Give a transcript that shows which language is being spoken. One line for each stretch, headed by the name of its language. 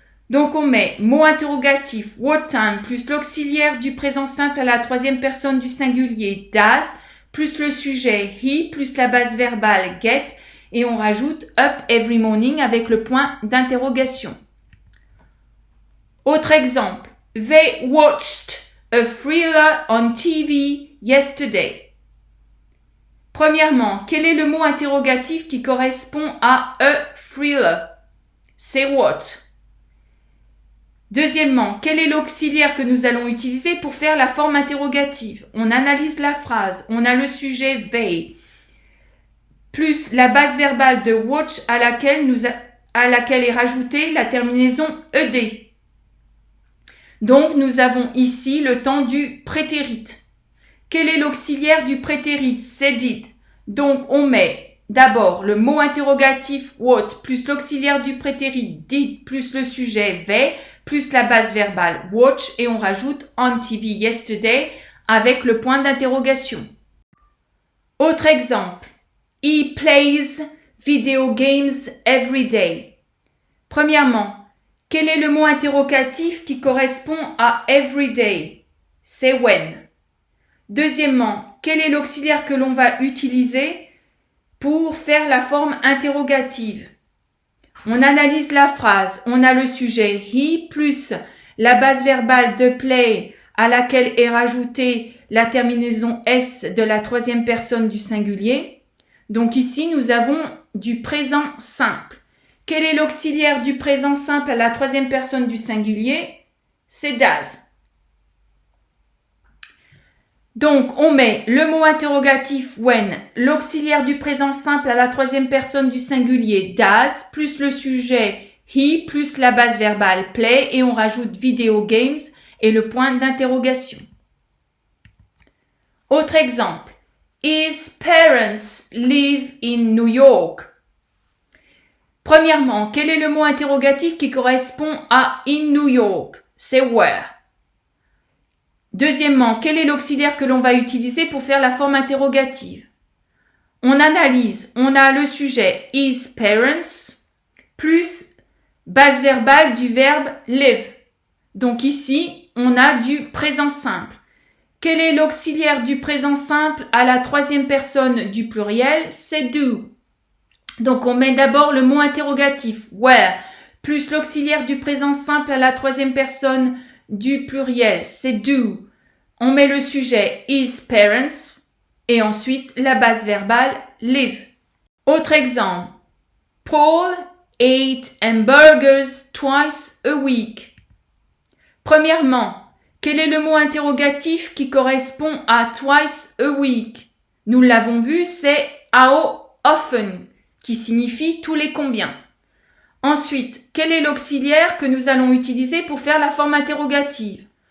French: Donc, on met mot interrogatif
English: what time
French: plus l'auxiliaire du présent simple à la troisième personne du singulier does plus le sujet he plus la base verbale get et on rajoute
English: up every morning
French: avec le point d'interrogation. Autre exemple.
English: They watched a thriller on TV yesterday.
French: Premièrement, quel est le mot interrogatif qui correspond à
English: a thriller?
French: C'est what. Deuxièmement, quel est l'auxiliaire que nous allons utiliser pour faire la forme interrogative? On analyse la phrase, on a le sujet they, plus la base verbale de watch à laquelle est rajoutée la terminaison ed. Donc, nous avons ici le temps du prétérit. Quel est l'auxiliaire du prétérit? C'est did. Donc, on met d'abord le mot interrogatif what plus l'auxiliaire du prétérit did plus le sujet they plus la base verbale watch et on rajoute
English: on TV yesterday
French: avec le point d'interrogation. Autre exemple.
English: He plays video games every day.
French: Premièrement, quel est le mot interrogatif qui correspond à
English: every day?
French: C'est when. Deuxièmement, quel est l'auxiliaire que l'on va utiliser pour faire la forme interrogative? On analyse la phrase, on a le sujet he plus la base verbale de play à laquelle est rajoutée la terminaison s de la troisième personne du singulier. Donc ici, nous avons du présent simple. Quel est l'auxiliaire du présent simple à la troisième personne du singulier? C'est does. Donc, on met le mot interrogatif when, l'auxiliaire du présent simple à la troisième personne du singulier does, plus le sujet he, plus la base verbale play, et on rajoute
English: video games
French: et le point d'interrogation. Autre exemple.
English: His parents live in New York.
French: Premièrement, quel est le mot interrogatif qui correspond à
English: in New York?
French: C'est where. Deuxièmement, quel est l'auxiliaire que l'on va utiliser pour faire la forme interrogative? On analyse, on a le sujet
English: his parents
French: plus base verbale du verbe live. Donc ici, on a du présent simple. Quel est l'auxiliaire du présent simple à la troisième personne du pluriel? C'est do. Donc, on met d'abord le mot interrogatif, where, plus l'auxiliaire du présent simple à la troisième personne du pluriel, c'est do. On met le sujet
English: his parents
French: et ensuite la base verbale live. Autre exemple.
English: Paul ate hamburgers twice a week.
French: Premièrement, quel est le mot interrogatif qui correspond à
English: twice a week?
French: Nous l'avons vu, c'est
English: how often,
French: qui signifie tous les combien. Ensuite, quel est l'auxiliaire que nous allons utiliser pour faire la forme interrogative?